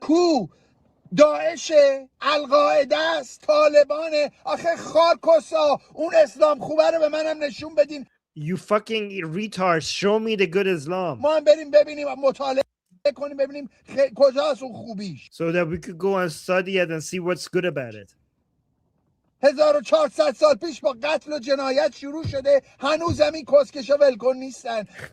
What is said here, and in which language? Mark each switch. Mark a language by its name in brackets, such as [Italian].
[Persian] کو داعشه القاعده است طالبانه آخه خارکسا اون اسلام خوبه رو به منم نشون بدین. [English] You fucking retards, show me the good Islam. [Persian] ما هم بریم ببینیم مطالعه کنیم ببینیم کجاست اون خوبیش. [English] So that we could go and study it and see what's good about it. [Persian] 1400 سال پیش با قتل و جنایت شروع شده هنوز همین کسکشا ولکن نیستن.